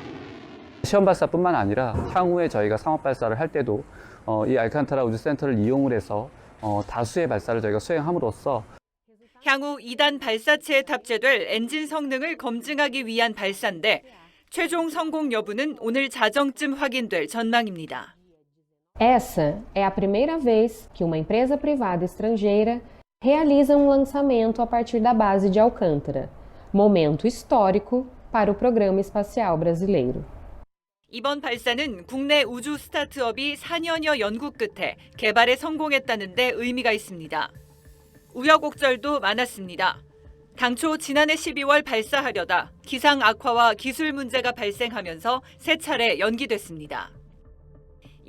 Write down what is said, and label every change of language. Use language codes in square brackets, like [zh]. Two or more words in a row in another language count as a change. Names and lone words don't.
[ko] 시험 발사뿐만 아니라 향후에 저희가 상업 발사를 할 때도 이 알칸타라 우주센터를 이용을 해서 다수의 발사를 저희가 수행함으로써 향후 2단 발사체에 탑재될 엔진 성능을 검증하기 위한 발사인데 최종 성공 여부는 오늘 자정쯤 확인될 전망입니다. [pt] Essa é a primeira vez que uma empresa privada estrangeira realiza lançamento a partir da base de Alcântara. Momento histórico para o programa espacial brasileiro. [ko] 이번 발사는 국내 우주 스타트업이 4년여 연구 끝에 개발에 성공했다는 데 의미가 있습니다. 우여곡절도 많았습니다. 당초 지난해 12월 발사하려다 기상 악화와 기술 문제가 발생하면서 세 차례 연기됐습니다.